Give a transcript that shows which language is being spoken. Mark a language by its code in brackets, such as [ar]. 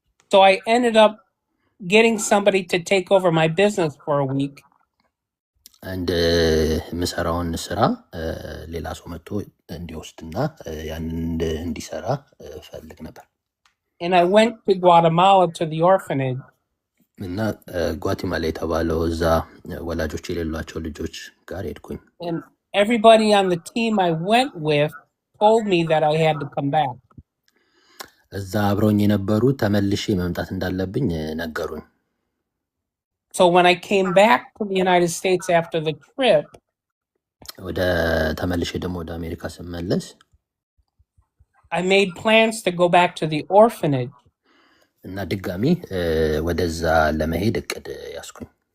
[en] So I ended up getting somebody to take over my business for a week. [am] አንድ የምሰራውን ስራ ሌላ ሰው መጥቶ እንዲወስድና ያንን እንዲሰራ ፈልግ ነበር። [en] And I went to Guatemala to the orphanage. [am] እና ጓቲማላ የተባለው እዛ ወላጆች የሌሏቸው ልጆች ጋር ሄድኩኝ። [en] And everybody on the team I went with told me that I had to come back. [am] እዛ አብረውኝ የነበሩ ተመልሼ መምጣት እንዳለብኝ ነገሩኝ። [en] So when I came back to the United States after the trip, [am] ወደ ተመልሼ ደግሞ ወደ አሜሪካ ስመለስ [en] I made plans to go back to the orphanage. [am] እና ድጋሚ ወደዛ ለመሄድ እቅድ ያስኩኝ።